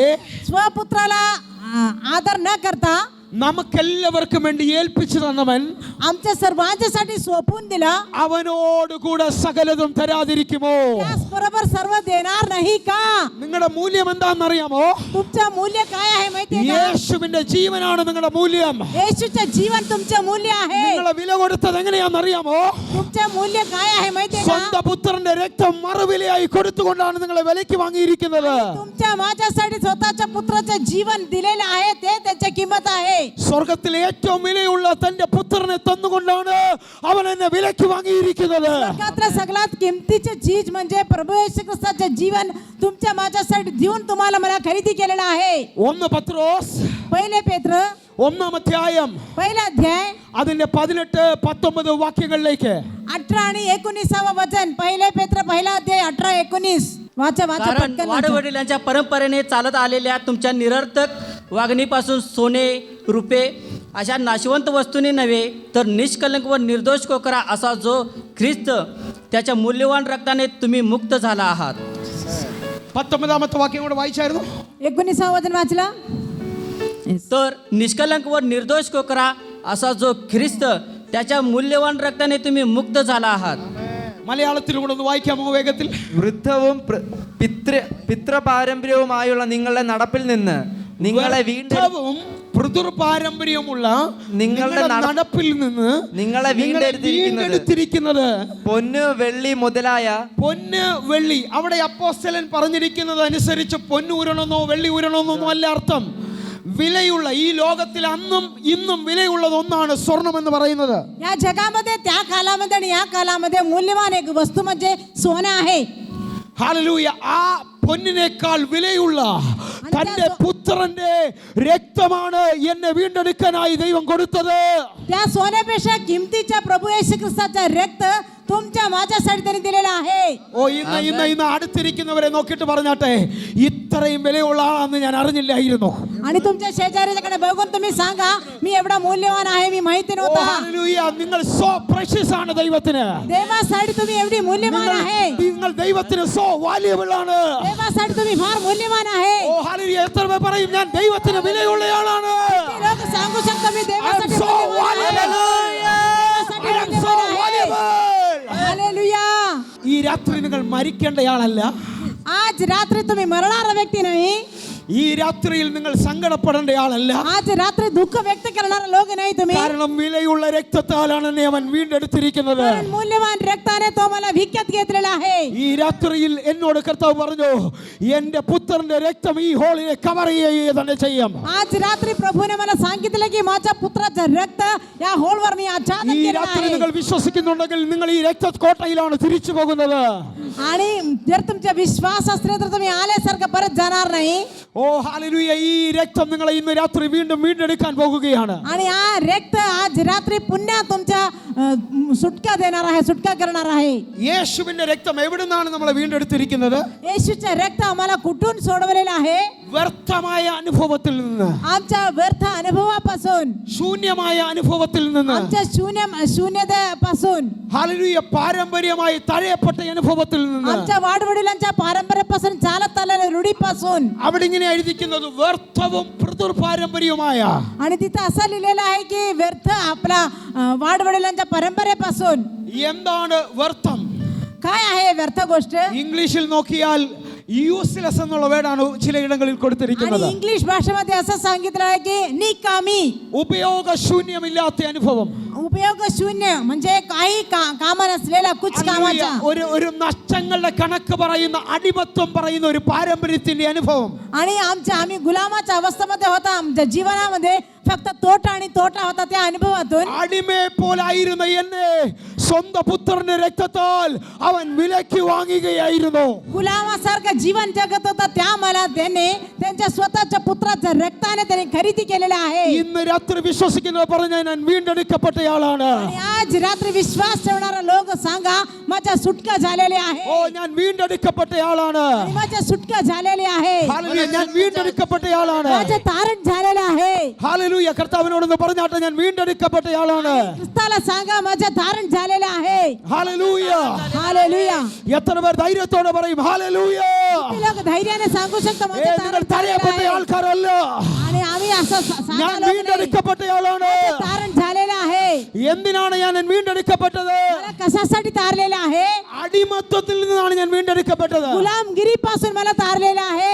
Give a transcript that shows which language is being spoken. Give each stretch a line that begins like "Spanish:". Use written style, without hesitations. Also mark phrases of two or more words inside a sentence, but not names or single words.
Marathi: स्वपुत्राला आदर न करता
Malayalam: നമുക്കെല്ലാവർക്കും വേണ്ടി ഏൽപ്പിച്ചു തന്നവൻ
Marathi: आमच्या सर्वांच्यासाठी सोपून दिला.
Malayalam: അവനോട് കൂടെ സകലതും തരാതിരിക്കുമോ?
Marathi: त्याचबरोबर सर्व देणार नाही का?
Malayalam: നിങ്ങളുടെ മൂല്യം എന്താണെന്നറിയാമോ?
Marathi: तुमचं मूल्य काय आहे माहितीये का?
Malayalam: യേശുവിന്റെ ജീവനാണ് നിങ്ങളുടെ മൂല്യം.
Marathi: येशूचं जीवन तुमचं मूल्य आहे.
Malayalam: നിങ്ങളെ വില കൊടുത്തത് എങ്ങനെയാണെന്നറിയാമോ?
Marathi: तुमचं मूल्य काय आहे माहितीये का?
Malayalam: സ്വന്തം പുത്രന്റെ രക്തം മറുവിലയായി കൊടുത്തുകൊണ്ടാണ് നിങ്ങളെ വിലയ്ക്ക് വാങ്ങിയിരിക്കുന്നത്.
Marathi: तुमच्या माझ्यासाठी स्वतःच्या पुत्राचं जीवन दिलेलं आहे, ते त्याची किंमत आहे.
Malayalam: സ്വർഗത്തിലെ ഏറ്റവും വിലയുള്ള തന്റെ പുത്രനെ തന്നുകൊണ്ടാണ് അവൻ എന്നെ വിലയ്ക്ക് വാങ്ങിയിരിക്കുന്നത്.
Marathi: स्वर्गातलं सगळ्यात किमतीचे चीज म्हणजे प्रभू येशू ख्रिस्ताचे जीवन तुमच्या माझ्यासाठी देऊन तुम्हाला मला खरेदी केलेला आहे.
Malayalam: 1 പത്രോസ്
Marathi: पहिले पेत्र
Malayalam: 1-ാം അധ്യായം
Marathi: पहिला अध्याय
Malayalam: അതിന്റെ 18-19 വാക്യങ്ങളിലേക്ക്
Marathi: 18 आणि 19 वचन. पहिले पेत्र पहिला अध्याय 18-19 वाचा कारण पटकन वाचा. वाडवडिलांच्या परंपरेने चालत आलेल्या तुमच्या निरर्थक वागणीपासून सोने रुपे अशा नाशवंत वस्तूंनी नव्हे तर निष्कलंक व निर्दोष कोकरा असा जो ख्रिस्त त्याच्या मूल्यवान रक्ताने तुम्ही मुक्त झाला आहात.
Malayalam: 19-ാമത്തെ വാക്യം കൂടെ വായിച്ചായിരുന്നു.
Marathi: 19 वचन वाचला. तर निष्कलंक व निर्दोष कोकरा असा जो ख्रिस्त त्याच्या मूल्यवान रक्ताने तुम्ही मुक्त झाला आहात.
Malayalam: മലയാളത്തിലൂടെ ഒന്ന് വായിക്കാമോ വേഗത്തിൽ? വൃദ്ധവും പിതൃപാരമ്പര്യവുമായുള്ള നിങ്ങളുടെ നടപ്പിൽ നിന്ന് നിങ്ങളെ പിതൃപാരമ്പര്യമുള്ള നിങ്ങളുടെ നടപ്പിൽ നിന്ന് നിങ്ങളെ വീണ്ടെടുത്തിരിക്കുന്നത് പൊന്ന് വെള്ളി മുതലായ പൊന്ന് വെള്ളി. അവിടെ അപ്പോസ്തലൻ പറഞ്ഞിരിക്കുന്നത് അനുസരിച്ച് പൊന്ന് ഊരണമെന്നോ വെള്ളി ഊരണമെന്നോ അല്ല അർത്ഥം. വിലയുള്ള ഈ ലോകത്തിൽ അന്നും ഇന്നും വിലയുള്ളത് ഒന്നാണ് സ്വർണം എന്ന് പറയുന്നത്.
Marathi: या जगामध्ये त्या कालामध्ये आणि या कालामध्ये मूल्यवान एक वस्तू म्हणजे सोनं आहे.
Malayalam: ഹല്ലേലൂയ. ആ പൊന്നിനേക്കാൾ വിലയുള്ള തന്റെ പുത്രന്റെ രക്തമാണ് എന്നെ വീണ്ടെടുക്കാനായി ദൈവം കൊടുത്തത്.
Marathi: त्या सोन्यापेक्षा किमतीच्या प्रभू येशू ख्रिस्ताचं रक्त तुमच्या माझ्यासाठी त्यांनी दिलेलं आहे.
Malayalam: ഓ ഇന്ന് അടുത്തിരിക്കുന്നവരെ നോക്കിയിട്ട് പറഞ്ഞാട്ടെ ഇത്രയും വിലയുള്ള ആളാണെന്ന് ഞാൻ അറിഞ്ഞില്ലായിരുന്നു.
Marathi: आणि तुमच्या शेजाऱ्याकडे बघून तुम्ही सांगा मी एवढा मूल्यवान आहे, मी माहिती ഓ नव्हता.
Malayalam: ഹല്ലേലൂയ. നിങ്ങൾ
English: so precious
Malayalam: ആണ് ദൈവത്തിന്.
Marathi: देवासाठी तुम्ही एवढी मूल्यवान आहे.
Malayalam: നിങ്ങൾ ദൈവത്തിന്
English: so valuable
Malayalam: ആണ്.
Marathi: देवासाठी तुम्ही फार मूल्यवान आहे.
Malayalam: ഓ ഹല്ലേലൂയ. എത്ര പേർ പറയും ഞാൻ ദൈവത്തിന് വിലയുള്ളയാളാണ്?
Marathi: किती लोक सांगू शकता मी देवासाठी so मूल्यवान आहे. valuable. देवासाठी
English: I am so
Marathi: मूल्यवान आहे. valuable. हालेलुया.
Malayalam: ഈ രാത്രി നിങ്ങൾ മരിക്കേണ്ടയാളല്ല.
Marathi: आज रात्री तुम्ही मरणारा व्यक्ती नाही.
Malayalam: ഈ രാത്രിയിൽ നിങ്ങൾ സങ്കടപ്പെടേണ്ടയാളല്ല.
Marathi: आज रात्री दुःख व्यक्त करणारा लोक नाही तुम्ही.
Malayalam: കാരണം വിലയുള്ള രക്തത്താലാണ് എന്നെ അവൻ വീണ്ടെടുത്തിരിക്കുന്നത്.
Marathi: कारण मूल्यवान रक्ताने तो मला विकत घेतलेला आहे.
Malayalam: ഈ രാത്രിയിൽ എന്നോട് കർത്താവ് പറഞ്ഞു, എന്റെ പുത്രന്റെ രക്തം ഈ ഹോളിനെ കവർ ചെയ്യുക തന്നെ ചെയ്യും.
Marathi: आज रात्री प्रभूने मला सांगितलं की माझ्या पुत्राचं रक्त या होलवर मी आच्छादन
Malayalam: ഈ
Marathi: केलेलं
Malayalam: രാത്രി
Marathi: आहे.
Malayalam: നിങ്ങൾ വിശ്വസിക്കുന്നുണ്ടെങ്കിൽ നിങ്ങൾ ഈ രക്തക്കോട്ടയിലാണ് തിരിച്ചു പോകുന്നത്.
Marathi: आणि जर तुमचा विश्वास असेल तर तुम्ही आल्यासारखं परत जाणार नाही.
Malayalam: ഓ ഹല്ലേലൂയ, ഈ രക്തം നിങ്ങളെ ഇന്ന് രാത്രി വീണ്ടും വീണ്ടെടുക്കാൻ പോകുകയാണ്.
Marathi: आणि हा रक्त आज रात्री पुन्हा तुमच्या सुटका देणार आहे, सुटका करणार आहे.
Malayalam: യേശുവിന്റെ രക്തം എവിടുന്നാണ് നമ്മളെ വീണ്ടെടുത്തിരിക്കുന്നത്?
Marathi: येशूचं रक्त आम्हाला कुठून सोडवलेलं आहे?
Malayalam: വ്യർത്ഥമായ അനുഭവത്തിൽ നിന്ന്,
Marathi: आमच्या व्यर्थ अनुभवापासून,
Malayalam: ശൂന്യമായ അനുഭവത്തിൽ നിന്ന്,
Marathi: आमच्या शून्यतेपासून,
Malayalam: ഹല്ലേലൂയ, പാരമ്പര്യമായി തഴയപ്പെട്ട അനുഭവത്തിൽ നിന്ന്,
Marathi: आमच्या वाडवडिलांच्या पारंपरेपासून चालत आलेल्या रूढीपासून.
Malayalam: അവിടെ ഇങ്ങനെ എഴുതിക്കുന്നത് വ്യർത്ഥവും പാരമ്പര്യവുമായ.
Marathi: आणि तिथं असं लिहिलेलं आहे की व्यर्थ आपला वाडवडिलांच्या परंपरेपासून.
Malayalam: എന്താണ് വ്യർത്ഥം?
Marathi: काय आहे व्यर्थ गोष्ट?
Malayalam: ഇംഗ്ലീഷിൽ നോക്കിയാൽ യൂസ്ലെസ് എന്നുള്ള വേർഡാണ് ചിലയിടങ്ങളിൽ കൊടുത്തിരിക്കുന്നത്.
Marathi: आणि इंग्लिश भाषेमध्ये असं सांगितलं आहे की निकामी,
Malayalam: ഉപയോഗശൂന്യമില്ലാത്ത അനുഭവം.
Marathi: उपयोग शून्य म्हणजे काही काम नसलेला, कुछ कामाचा.
Malayalam: ഒരു നഷ്ടങ്ങളുടെ കണക്ക് പറയുന്ന, അടിമത്വം പറയുന്ന ഒരു പാരമ്പര്യത്തിന്റെ അനുഭവം.
Marathi: आणि आम्ही गुलामाच्या अवस्थेमध्ये होता. आमच्या जीवनामध्ये फक्त तोटा आणि तोटा होता. त्या अनुभवातून
Malayalam: അടിമയെ പോലായിരുന്ന എന്നെ സ്വന്തം പുത്രന്റെ രക്തത്താൽ അവൻ വിലയ്ക്ക് വാങ്ങുകയായിരുന്നു.
Marathi: गुलामासारखं जीवन जगत होता. त्या मला त्याने त्यांच्या स्वतःच्या पुत्राच्या रक्ताने त्याने खरेदी केलेलं आहे.
Malayalam: ഇന്ന് രാത്രി വിശ്വസിക്കുന്നത് പറഞ്ഞാൽ ഞാൻ വീണ്ടെടുക്കപ്പെട്ടയാളാണ്.
Marathi: आणि आज रात्री विश्वास ठेवणारा लोक सांगा, माझ्या सुटका झालेली आहे.
Malayalam: ഓ, ഞാൻ വീണ്ടെടുക്കപ്പെട്ടയാളാണ്.
Marathi: आणि माझ्या सुटका झालेली आहे.
Malayalam: ഹല്ലേലൂയ, ഞാൻ വീണ്ടെടുക്കപ്പെട്ടയാളാണ്.
Marathi: माझे तारण झालेले आहे.
Malayalam: ഹല്ലേലൂയ, കർത്താവിനോടൊന്ന് പറഞ്ഞാട്ടെ, ഞാൻ വീണ്ടെടുക്കപ്പെട്ടയാളാണ്.
Marathi: ख्रिस्ताला सांगा, माझे तारण झालेले आहे.
Malayalam: ഹല്ലേലൂയ.
Marathi: हालेलुया.
Malayalam: എത്ര പേർ ധൈര്യത്തോടെ പറയും ഹല്ലേലൂയ?
Marathi: किती लोक धैर्याने सांगू शकतो माझे
Malayalam: നിങ്ങൾ
Marathi: तारण झालेले
Malayalam: തടയപ്പെട്ട
Marathi: आहे.
Malayalam: ആൾക്കാരല്ല.
Marathi: आणि आम्ही असं
Malayalam: ഞാൻ
Marathi: सांगा लोक नाही.
Malayalam: വീണ്ടെടുക്കപ്പെട്ടയാളാണ്.
Marathi: तारण झालेलं आहे.
Malayalam: എന്തിനാണ് ഞാൻ വീണ്ടെടുക്കപ്പെട്ടത്?
Marathi: मला कशासाठी तारलेलं आहे?
Malayalam: അടിമത്വത്തിൽ നിന്നാണ് ഞാൻ വീണ്ടെടുക്കപ്പെട്ടത്.
Marathi: गुलामगिरीपासून मला तारलेलं आहे.